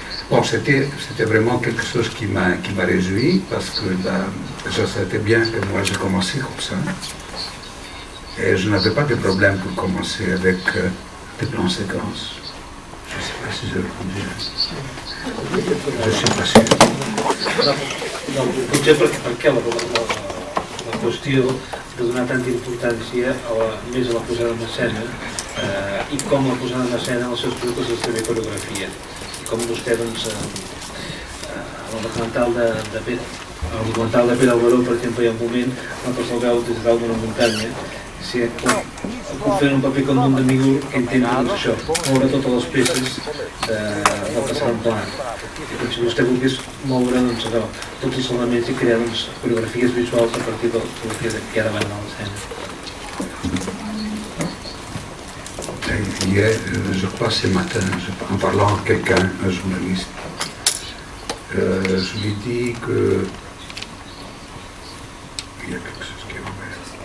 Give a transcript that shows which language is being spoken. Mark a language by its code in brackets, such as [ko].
[fr] Bon, c'était vraiment quelque chose qui m'a réjoui, parce que je savais bien que moi j'ai commencé comme ça. Et je n'avais pas de problème pour commencer avec des plans séquences. Je ne sais pas si j'ai répondu. Je ne suis pas sûr. [ca] Potser perquè la qüestió de donar tanta importància més a la posada en escena i com la posada en escena als seus productes és també coreografia. I com vostè, doncs, al documental de Pere Alberó, per exemple, hi ha un moment en què se'l veu des de dalt d'una muntanya, fent un paper com un demiurg que entén doncs, això, moure totes les peces del que serà un pla. I si vostè volgués moure doncs, tots els elements i crear doncs, coreografies visuals a partir del que hi ha davant de l'escena. [fr] Hier, je crois ce matin, en parlant à quelqu'un, un journaliste, je lui dis que il y a quelque chose qui est ouvert.